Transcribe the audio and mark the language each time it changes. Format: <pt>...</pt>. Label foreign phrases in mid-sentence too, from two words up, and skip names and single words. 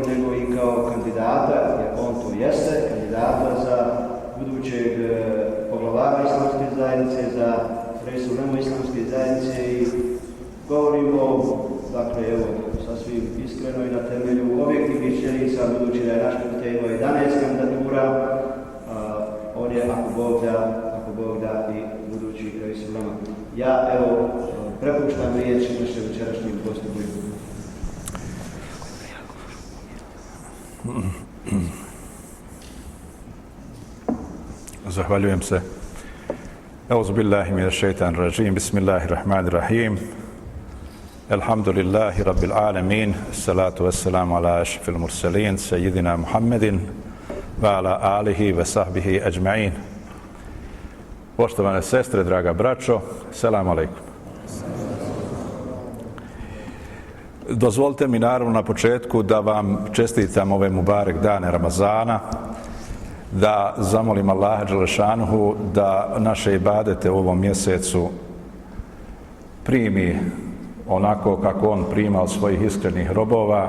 <bs>nego i kao kandidata, jer on to jeste, kandidata za budućeg poglavara islamske zajednice, za Resulemu islamske zajednice i govorimo, dakle, evo, sasvim iskreno i na temelju objektivnih činjenica, budući da je naš komitet imao 11 kandidatura, on je, ako Bog da, i budući Resulema. Ja, evo, prepuštam riječ našem večerašnjim gostom. Zahvaljujem se.</bs> <ar>أعوذ بالله من الشيطان الرجيم. بسم الله الرحمن الرحيم. الحمد لله رب العالمين. الصلاة والسلام على أشرف المرسلين سيدنا محمد وعلى آله وصحبه أجمعين.</ar> <bs>Poštovane sestre, draga braćo,</bs> <ar>السلام عليكم.</ar> <bs>Dozvolite mi naravno na početku da vam čestitam ove mubarek dane Ramazana, da zamolim Allaha dželešanuhu da naše ibadete u ovom mjesecu primi onako kako on prima od svojih iskrenih robova.</bs>